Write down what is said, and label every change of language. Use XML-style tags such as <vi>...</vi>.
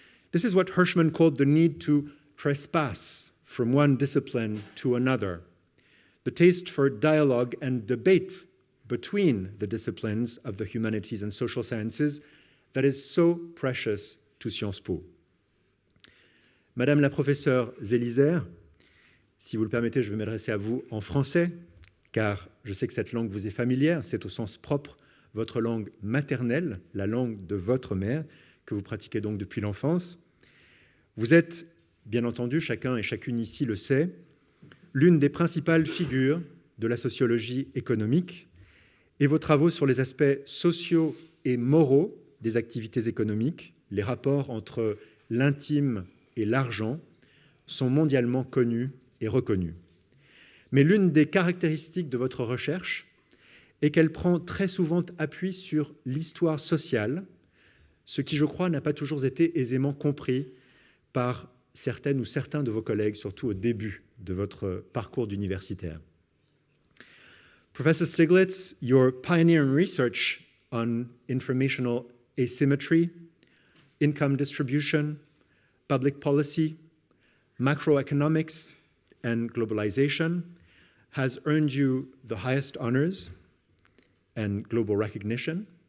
<en>This is what Hirschman called the need to trespass from one discipline to another, the taste for dialogue and debate between the disciplines of the humanities and social sciences that is so precious to Sciences Po.</en> <fr>Madame la professeure Zelizer, si vous le permettez, je vais m'adresser à vous en français, car je sais que cette langue vous est familière, c'est au sens propre votre langue maternelle, la langue de votre mère, que vous pratiquez donc depuis l'enfance. Vous êtes, bien entendu, chacun et chacune ici le sait, l'une des principales figures de la sociologie économique, et vos travaux sur les aspects sociaux et moraux des activités économiques, les rapports entre l'intime et l'argent, sont mondialement connus et reconnus. Mais l'une des caractéristiques de votre recherche est qu'elle prend très souvent appui sur l'histoire sociale, ce qui, je crois, n'a pas toujours été aisément compris par certaines ou certains de vos collègues, surtout au début de votre parcours d'universitaire.</fr> <en>Professor Stiglitz, your pioneering research on informational asymmetry, income distribution, public policy, macroeconomics, and globalization has earned you the highest honors and global recognition.</en>